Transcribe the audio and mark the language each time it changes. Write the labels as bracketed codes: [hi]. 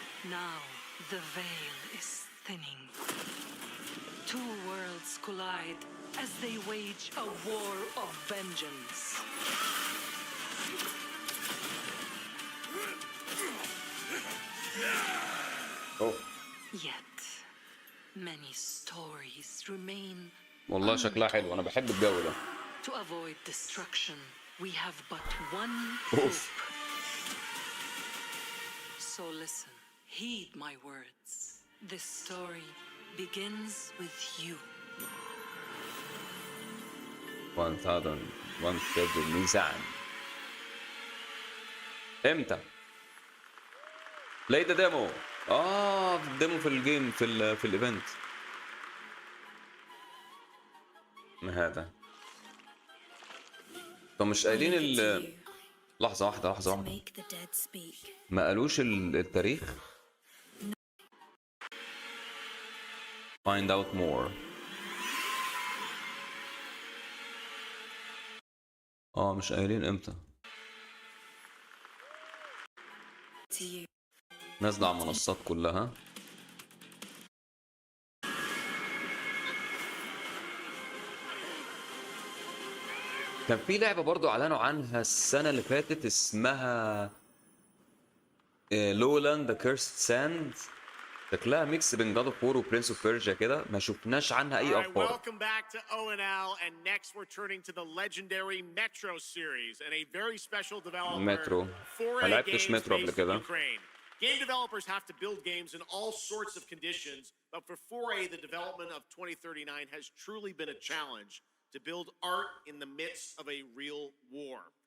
[en] Now the veil is thinning. Two worlds collide as they wage a war of vengeance. Yet many stories remain. [ar] والله شكلها حلو، أنا بحب الجو ده. [en] To avoid destruction, we have but one hope. So listen, heed my words. This story begins with you. 1001 Threads of Mizan. [ar] امتى؟ [en] play the demo. [ar] الديمو في الجيم في الايفنت. ما هذا؟ طب مش قايلين لحظة واحدة. ما قالوش التاريخ؟ [en] find out more. [ar] مش قايلين امتى. نازلة على المنصات كلها. كان في لعبة برضو اعلنوا عنها السنة اللي فاتت اسمها لولاند ذا كيرست ساند. شكلها ميكس بين جاد اوف وور وبرنس اوف بيرجيا كده، ما شفناش عنها اي اخبار. [en] Welcome back to ONL, and next we're turning to the legendary Metro series and a very special developer. [ar] مترو. ما لعبتش مترو قبل كده. [en] Game developers have to build games in all sorts of conditions, but for 4A, the development of 2039 has truly been a challenge to build art in the midst of a real war.